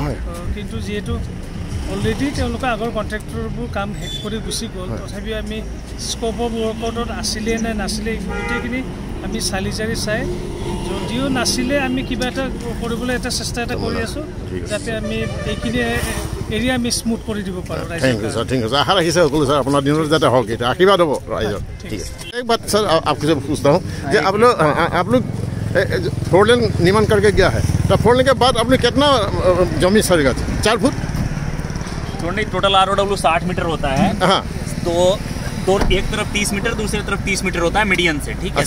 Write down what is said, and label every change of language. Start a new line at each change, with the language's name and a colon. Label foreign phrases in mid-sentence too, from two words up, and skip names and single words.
Assamese: কিন্তু যিহেতু অলৰেডি তেওঁলোকে আগৰ কণ্ট্ৰেক্টৰবোৰ কাম শেষ কৰি গুচি গ'ল, তথাপিও আমি
English: scope of workout
Assamese: আছিলে নে নাছিলে গোটেইখিনি আমি চালি জাৰি চাই, যদিও নাছিলে আমি কিবা এটা কৰিবলৈ এটা চেষ্টা এটা কৰি আছোঁ, যাতে আমি এইখিনি এৰিয়া আমি স্মুথ কৰি দিব পাৰোঁ।
English: Thank you sir, thank you sir.
Assamese: আশা ৰাখিছে সকলো ছাৰ, আপোনাৰ দিনত যাতে হওক, এইটো আশীৰ্বাদ হ'ব ৰাইজৰ। ঠিক আছে।
Hindi: एक बात सर आपसे पूछता हूँ कि आप लोग 4 लेन निर्माण करके गया है, तो 4 लेन के बाद आपने कितना जमीन सरेगा? 4 फुट? टोटल ROW 60 मीटर होता है। हाँ, तो एक तरफ 30 मीटर, दूसरी तरफ 30 मीटर होता है मीडियन से, ठीक है।